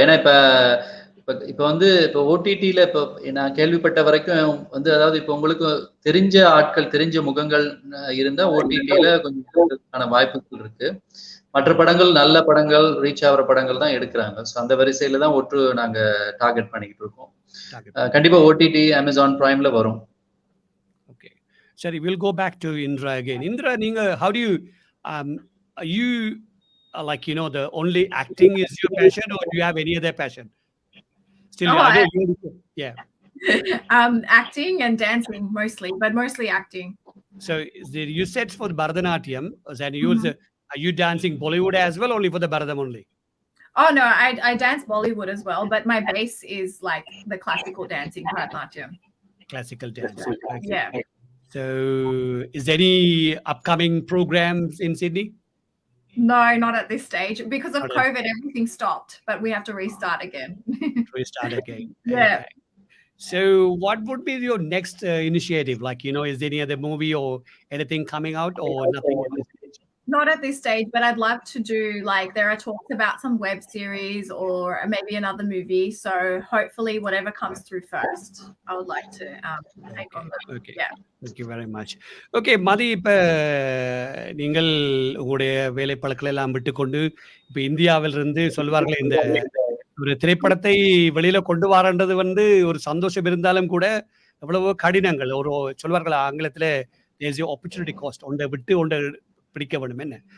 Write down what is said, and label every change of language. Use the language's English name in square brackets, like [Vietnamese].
[Tamil] ஏன்னா இப்ப வந்து இப்ப ஓடிடில இப்ப நான் கேள்விப்பட்ட வரைக்கும் வந்து, அதாவது இப்ப உங்களுக்கு தெரிஞ்ச ஆட்கள், தெரிஞ்ச முகங்கள் இருந்தா ஓடிடில கொஞ்சம் வாய்ப்புகள் இருக்கு. மற்ற படங்கள், நல்ல படங்கள், ரீச் ஆகிற படங்கள் தான் எடுக்கிறாங்க. ஸோ அந்த வரிசையில தான் நாங்க டார்கெட் பண்ணிக்கிட்டு இருக்கோம். கண்டிப்பா ஓடிடி, அமேசான் பிரைம்ல வரும். [English] Okay, சரி. Will go back to Indira again. Indira, [Tamil] நீங்க [English] how do you are you like the only acting is your passion, or do you have any other passion? Still, Oh, I know yeah. Acting and dancing mostly, but mostly acting. So you said for Bharatanatyam, and Mhm. are you dancing Bollywood as well, only for the Bharatam only? Oh no, I dance Bollywood as well, but my base is like the classical dancing, Bharatanatyam. Classical dancing. Okay. Yeah. So is there any upcoming programs in Sydney? No, not at this stage. Because of Not at- COVID, everything stopped, but we have to restart again. Restart again. Yeah. Okay. So what would be your next initiative? Like, is there any other movie or anything coming out, or nothing at this stage? Not at this stage, but I'd love to do, like, there are talks about some web series or maybe another movie. So hopefully whatever comes through first, I would like to take on that. Okay. Yeah. Thank you very much. Okay, [Tamil] மதி, இப்ப நீங்கள் உங்களுடைய வேலை பழக்களை எல்லாம் விட்டுக்கொண்டு இப்ப இந்தியாவிலிருந்து சொல்வார்களே, இந்த ஒரு திரைப்படத்தை வெளியில கொண்டு வரன்றது ஒரு சந்தோஷம் இருந்தாலும் கூட எவ்வளவோ கடினங்கள். ஒரு சொல்வார்கள் ஆங்கிலத்திலே [English] there's opportunity cost, [Tamil] ஒன்றை விட்டு ஒன்றை பிடிக்க வேண்டும் என்ன.